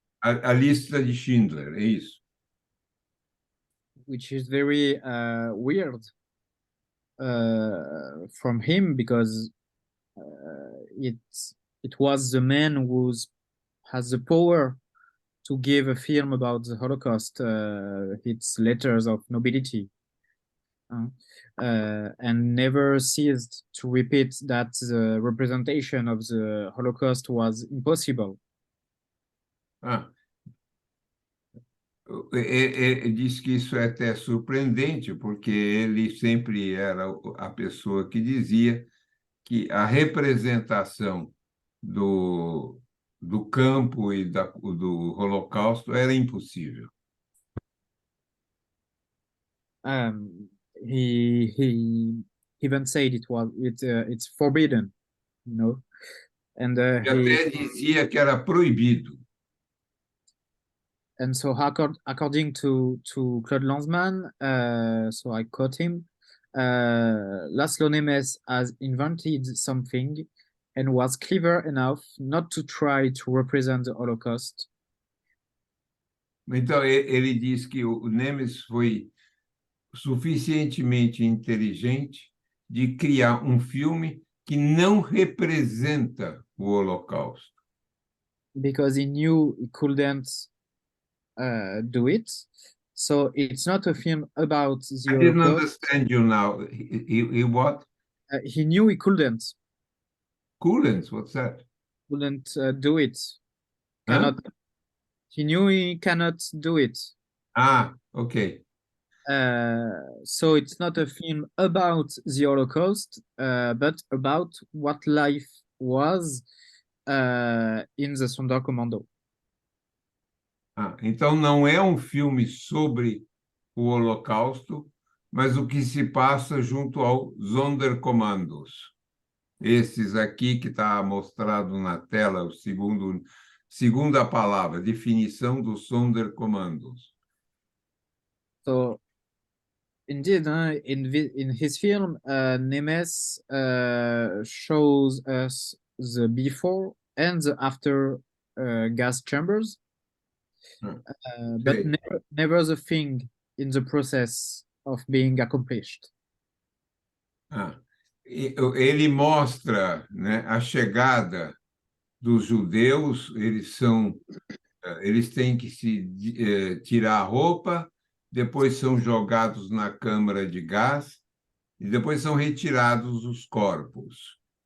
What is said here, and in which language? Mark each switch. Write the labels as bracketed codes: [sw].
[pt] A lista de Schindler, é isso. [en] Which is very weird from him, because it was the man who has the power to give a film about the Holocaust its letters of nobility, and never ceased to repeat that the representation of the Holocaust was impossible. [pt] Diz que isso é até surpreendente, porque ele sempre era a pessoa que dizia que a representação do campo e do Holocausto era impossível. [en] He even said it's forbidden, you know, and [pt] E até dizia que era proibido. [en] And so, according to Claude Lanzmann, so I quote him, Laszlo Nemes has invented something and was clever enough not to try to represent the Holocaust. [pt] Então, ele diz que o Nemes foi suficientemente inteligente de criar um filme que não representa o Holocausto. [en] Because he knew he couldn't do it. So it's not a film about the I didn't Holocaust. understand you now. He what? He knew he couldn't. Couldn't? What's that? Couldn't do it. Huh? Cannot. He knew he cannot do it. Ah, okay. So it's not a film about the Holocaust, but about what life was in the Sonderkommando. [pt] Então não é um filme sobre o Holocausto, mas o que se passa junto ao Sonderkommandos. Esses aqui que está mostrado na tela, o segunda palavra, definição dos Sonderkommandos. [en] So, indeed, in his film, Nemes shows us the before and the after gas chambers, but never the thing in the process of being accomplished. [pt] Ele mostra, né, a chegada dos judeus, eles têm que se tirar a roupa, depois são jogados na câmara de gás e depois são retirados os corpos.